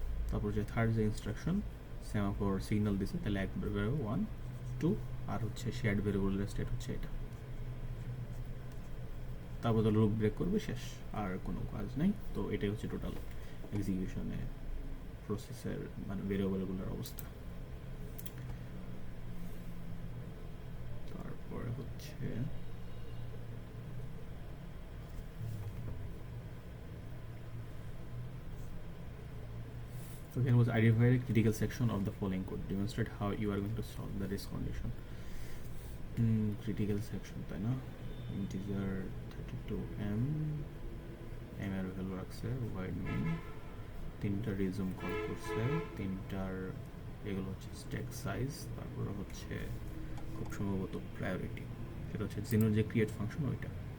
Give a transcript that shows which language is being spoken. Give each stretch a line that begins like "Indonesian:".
Bangla: তারপর যে থার্ড যে ইনস্ট্রাকশন সেমাফোর সিগন্যাল দিছে, তাহলে একবার 1 2, আর হচ্ছে শেয়ার্ড ভ্যারিয়েবলের স্টেট হচ্ছে এটা। তারপর তো লুপ ব্রেক করবে, শেষ, আর কোনো কাজ নাই। তো এটাই হচ্ছে টোটাল এক্সিকিউশনে প্রসেসের মানে ভেরিয়েবলগুলোর অবস্থা। তারপরে হচ্ছে
English: so here was identify a critical section of the following code, demonstrate how you are going to solve the risk condition.
Bangla: Critical section তাই না, integer 32m, m এর ভ্যালু রাখছে void main, তিনটা রিজুম কল করছে, তিনটার এগুলো হচ্ছে stack size, তারপরে হচ্ছে খুব সম্ভবত প্রায়োরিটি, সেটা হচ্ছে জিনোর যে ক্রিয়েট ফাংশন ওইটা।